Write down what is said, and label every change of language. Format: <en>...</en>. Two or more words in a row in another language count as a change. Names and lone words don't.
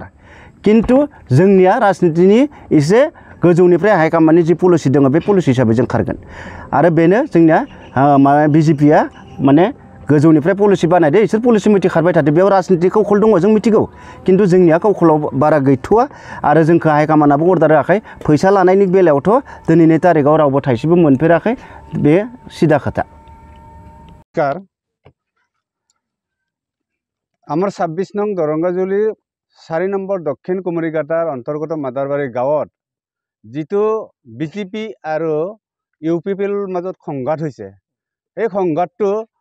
<brx>किन्तु जोंनिया राजनितिनि एसे गोजौनिफ्राय हाइकमान्डनि जि पलिसि दङ बे पलिसि हिसाबै जों खारगोन आरो बेनो जोंनिया बिजेपिया माने गोजौनिफ्राय पलिसि बानायदो इसोर पलिसि मथे खारबाय थादो बेयाव राजनिति कौशल दङ जों मिथिगौ किन्तु जोंनिया कौशलाव बारा गैथ'वा आरो जोंखौ हाइकमान्डआबो अर्डार होआखै फैसा लानायनि बेलायावथ' दिनैनि तारिखाव रावबो थाइसेबो मोनफेराखै बे सिदा खोथा</brx> <as>আমার 26 নং দৰংগাজুলি 4 নম্বৰ দক্ষিণ কুমৰিঘাটাৰ অন্তৰ্গত মাদাৰবাৰী গাঁৱত যিটো বিজেপি আৰু ইউপিপিএলৰ মাজত সংঘাত হৈছে এই সংঘাতটো</as>